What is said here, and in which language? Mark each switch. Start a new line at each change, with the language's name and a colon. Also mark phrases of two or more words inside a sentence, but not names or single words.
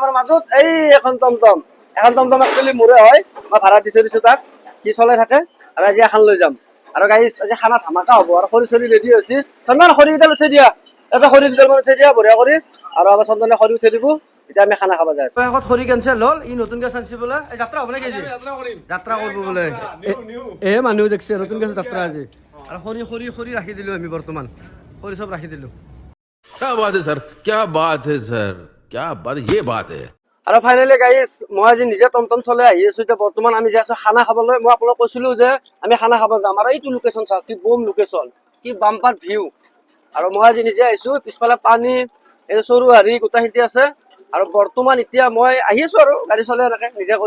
Assamese: আমাৰ মাজত এই এখন টমটম একচুৱেলি মোৰে হয় মই ভাড়া দিছো তাক সি চলাই থাকে আৰু আজি এখন লৈ যাম আৰু গাড়ী আজি খানা ধামাকা হ'ব আৰু খৰি চৰি ৰেডি হৈছে চন্দন খৰিকেইডাল উঠাই দিয়া এটা খৰি দুডালমান উঠাই দিয়া বঢ়িয়া কৰি আৰু আমাৰ চন্দনে খৰি উঠাই দিব এতিয়া আমি খানা খাব যায় শেষত খৰি কেঞ্চেল হ'ল ই নতুনকে চাঞ্চি বোলে যাত্ৰা হ'ব নেকি যাত্ৰা কৰিব বোলে মানুহ দেখছে নতুনকে যাত্ৰা আজি আৰু খৰি ৰাখি দিলো আমি বৰ্তমান খৰি চব ৰাখি দিলো
Hindi: क्या बात है सर क्या बात है सर क्या बात ये बात है
Assamese: আৰু
English: finally guys
Assamese: মই আজি নিজে টমটম চলাই আহি আছো। এতিয়া বৰ্তমান আমি যাই আছো খানা খাবলৈ। মই আপোনাক কৈছিলো যে আমি খানা খাব যাম, আৰু এইটো লোকেশ্যন চাওক, কি
English: bomb location,
Assamese: কি
English: bumper view.
Assamese: আৰু মই আজি নিজে আহিছো, পিছফালে পানী, এই চৰু হাৰি গোটেইখিনি আছে। আৰু বৰ্তমান এতিয়া মই আহি আছো আৰু গাড়ী চলাই এনেকে নিজে কৰি।